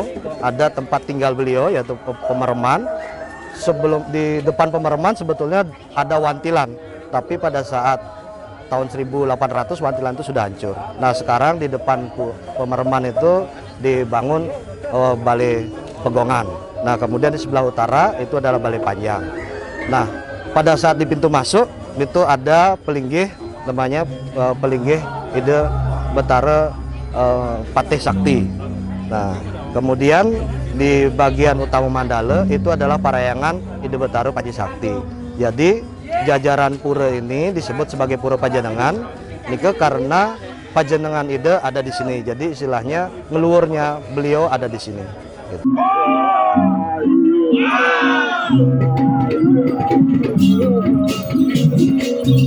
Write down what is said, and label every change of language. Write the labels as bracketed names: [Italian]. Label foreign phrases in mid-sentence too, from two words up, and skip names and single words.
[Indonesian] Ada tempat tinggal beliau yaitu Pemereman. Sebelum di depan Pemereman sebetulnya ada Wantilan, tapi pada saat tahun 1800 Wantilan itu sudah hancur. Nah, sekarang di depan Pemereman itu dibangun Balai Pegongan. Nah, kemudian di sebelah utara itu adalah Balai Panjang. Nah, pada saat di pintu masuk itu ada pelinggih, namanya pelinggih ide betara Patih Sakti. Nah, kemudian di bagian utama mandala itu adalah parayangan ide betara Panji Sakti. Jadi jajaran pura ini disebut sebagai Pura Panjenengan nike karena Panjenengan ide ada di sini. Jadi istilahnya ngeluurnya beliau ada di sini. Gitu.